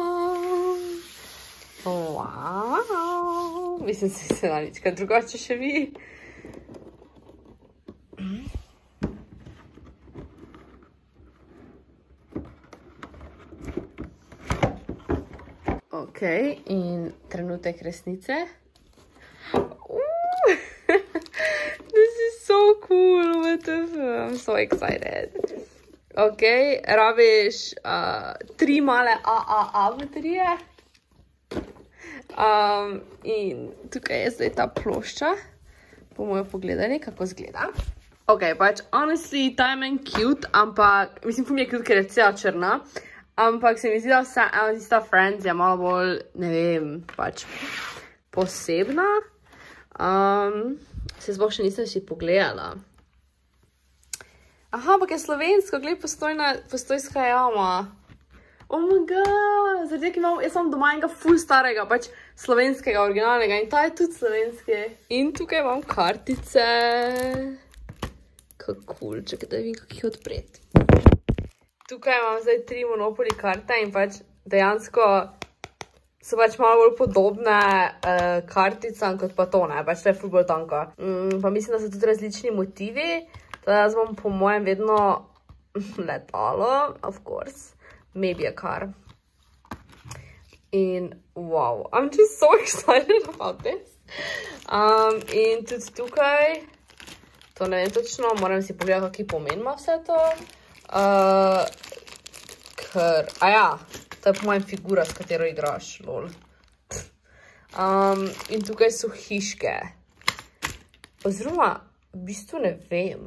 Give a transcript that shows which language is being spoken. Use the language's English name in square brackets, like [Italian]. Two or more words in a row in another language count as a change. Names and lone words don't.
[English] Wow. [Slovenian] Mislim, se na nička drugače še vi. Ok, Ok, in trenutek resnice. [English] This is so cool, I'm so excited. [Slovenian] Ok, rabiš 3 male AAA baterije. In tukaj je zdaj ta plošča. Bomo jo pogledali, kako izgleda. Ok, pač, honestly, ta je meni cute, ampak, mislim, ful mi je cute, ker je cela črna. Ampak se mi zdi, da vsa ena tista Friends je malo bolj, ne vem, pač posebna. Se sploh še nisem si pogledala. Aha, ampak je slovensko, gled, Postojnska jama. [English] Oh my god, [Slovenian] zaradi imam, jaz imam doma enega ful starega, pač slovenskega, originalnega in ta je tudi slovenski. In tukaj imam kartice. Kako cool, čakaj, da vidim, kako jih odpreti. Tukaj imam zdaj 3 Monopoly karte in pač dejansko so pač malo bolj podobne karticam kot pa to, ne, pač to je ful bolj tanko. Pa mislim, da so tudi različni motivi, da jaz bom po mojem vedno letalo, [English] of course, maybe a car. In wow, I'm just so excited about this. [Slovenian] In tudi tukaj, to ne vem točno, moram si pogledati, kakšen pomen ima vse to. Ker, to je po mojem figura, s katero igraš, lol. In tukaj so hiške. Oziroma, v bistvu ne vem.